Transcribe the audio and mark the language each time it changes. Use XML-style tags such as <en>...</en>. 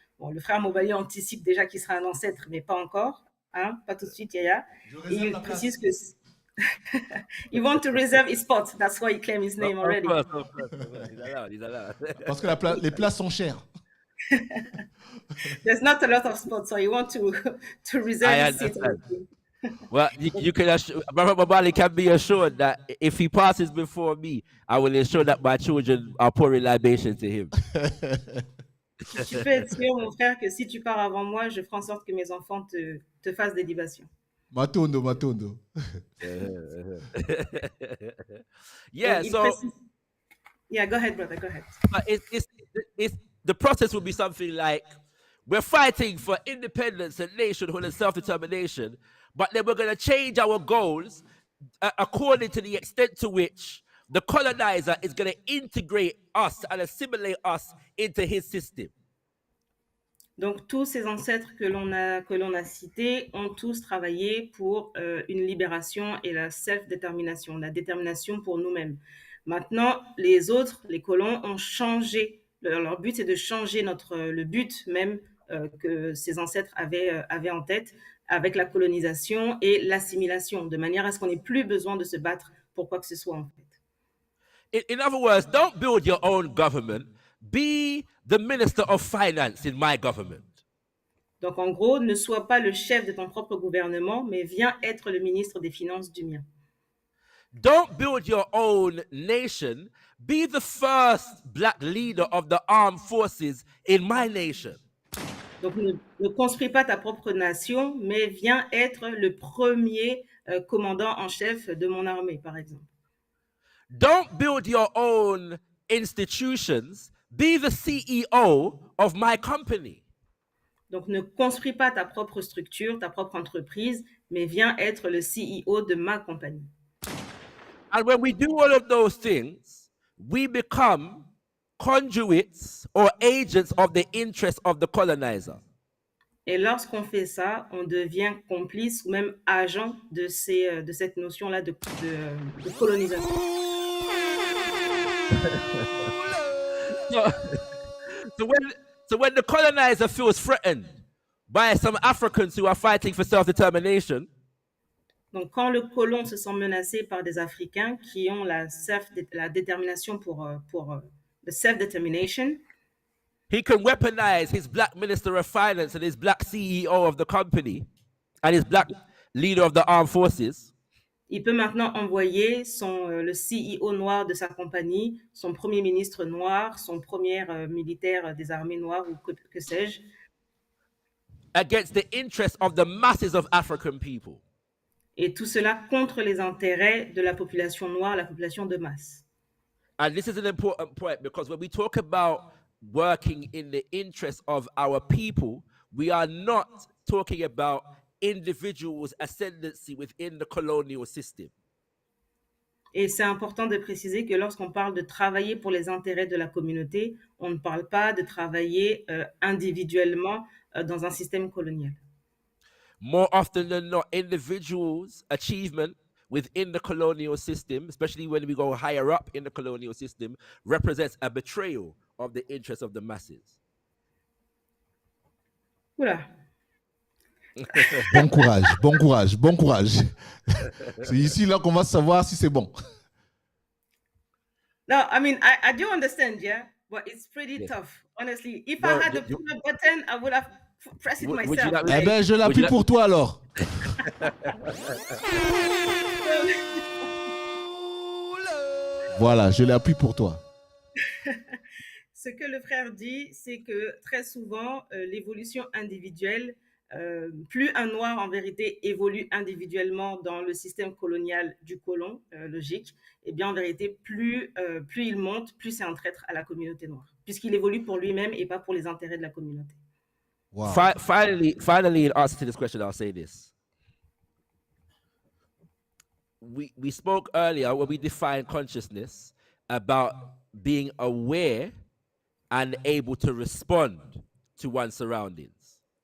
<fr>Bon, le frère Mobali anticipe déjà qu'il sera un ancêtre, mais pas encore. Hein? Pas tout de suite, Yaya. Et il précise que...</fr> <en>He wants to reserve his spot. That's why he claimed his name already. Of course. He's allowed.</en> <fr>Parce que les places sont chères.</fr> <en>There's not a lot of spots, so you want to reserve his seat. Well, you can Brother Babali can be assured that if he passes before me, I will ensure that my children are pouring libation to him.</en> <fr>Tu peux être sûr, mon frère, que si tu pars avant moi, je ferai en sorte que mes enfants te fassent des libations.</fr> <ln>Matondo.</ln> <en>Yeah, Yeah, go ahead, brother, go ahead. But it's the process will be something like we're fighting for independence and nationhood and self-determination, but then we're going to change our goals according to the extent to which the colonizer is going to integrate us and assimilate us into his system.</en> <fr>Donc, tous ces ancêtres que l'on a cités ont tous travaillé pour une libération et la self-détermination, la détermination pour nous-mêmes. Maintenant, les autres, les colons, ont changé. Leur but, c'est de changer le but même que ces ancêtres avaient en tête avec la colonisation et l'assimilation, de manière à ce qu'on n'ait plus besoin de se battre pour quoi que ce soit, en fait.</fr> <en>In other words, don't build your own government. Be the minister of finance in my government.</en> <fr>Donc, en gros, ne sois pas le chef de ton propre gouvernement, mais viens être le ministre des Finances du mien.</fr> <en>Don't build your own nation. Be the first black leader of the armed forces in my nation.</en> <fr>Donc, ne construis pas ta propre nation, mais viens être le premier commandant en chef de mon armée, par exemple.</fr> <en>Don't build your own institutions. Be the CEO of my company.</en> <fr>Donc, ne construis pas ta propre structure, ta propre entreprise, mais viens être le CEO de ma compagnie.</fr> <en>And when we do all of those things, we become conduits or agents of the interest of the colonizer.</en> <fr>Et lorsqu'on fait ça, on devient complice ou même agent de cette notion-là de colonisation.</fr> <en>So, so when so when the colonizer feels threatened by some Africans who are fighting for self-determination,</en> <fr>Donc, quand le colon se sent menacé par des Africains qui ont la détermination pour</fr> <en>the self-determination, he can weaponize his black minister of finance and his black CEO of the company and his black leader of the armed forces</en> <fr>il peut maintenant envoyer le CEO noir de sa compagnie, son premier ministre noir, son premier militaire des armées noires ou que sais-je,</fr> <en>against the interests of the masses of African people.</en> <fr>et tout cela contre les intérêts de la population noire, la population de masse.</fr> <en>And this is an important point because when we talk about working in the interest of our people, we are not talking about individuals' ascendancy within the colonial system.</en> <fr>Et c'est important de préciser que lorsqu'on parle de travailler pour les intérêts de la communauté, on ne parle pas de travailler individuellement dans un système colonial.</fr> <en>More often than not, individuals' achievement within the colonial system, especially when we go higher up in the colonial system, represents a betrayal of the interests of the masses.</en> <fr>Oula. Bon courage, bon courage, bon courage. C'est ici là qu'on va savoir si c'est bon.</fr> <en>No, I mean, I do understand, yeah, but it's pretty tough, honestly. If I had the pull-up button, I would have pressed it myself.</en> <fr>Eh ben, je l'appuie pour toi alors. Voilà, je l'appuie pour toi. Ce que le frère dit, c'est que très souvent, l'évolution individuelle, plus un noir en vérité évolue individuellement dans le système colonial du colon, logique, et bien en vérité, plus il monte, plus c'est un traître à la communauté noire, puisqu'il évolue pour lui-même et pas pour les intérêts de la communauté.</fr> <en>Wow. Finally, in answer to this question, I'll say this. We spoke earlier when we defined consciousness about being aware and able to respond to one's surroundings.</en>